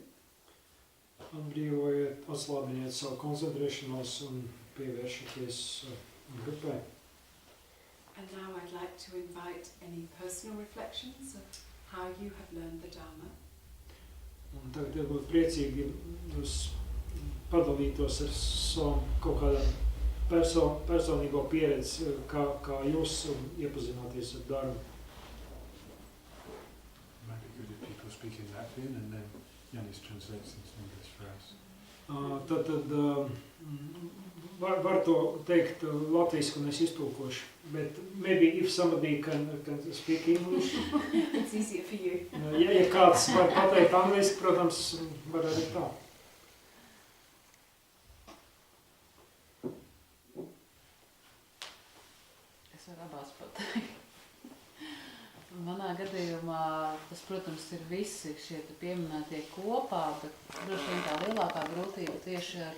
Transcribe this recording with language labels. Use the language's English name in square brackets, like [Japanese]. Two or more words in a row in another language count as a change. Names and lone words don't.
[Latvian] Atbrīvojiet, atslābiniet savu koncentrēšanos un pievēršaties grupai. [English] And now I'd like to invite any personal reflections of how you have learned the Dharma. [Latvian] Un tagad būtu priecīgi, ja jūs padalītos ar savu kaut kādu personīgo pieredzi, kā jūs iepazināties ar Dharmu. [English] It might be good if people speak in Latvian and then Janis translates into English for us. [Latvian] Tad var to teikt latviski, un es iztulkošu, [English] but maybe if somebody can speak English. It's easier for you. [Latvian] Ja kāds var pateikt angliski, protams, var arī tā. Es varu abās pateikt. Manā gadījumā tas, protams, ir visi šie pieminētie kopā, bet droši vien tā lielākā grūtība tieši ar,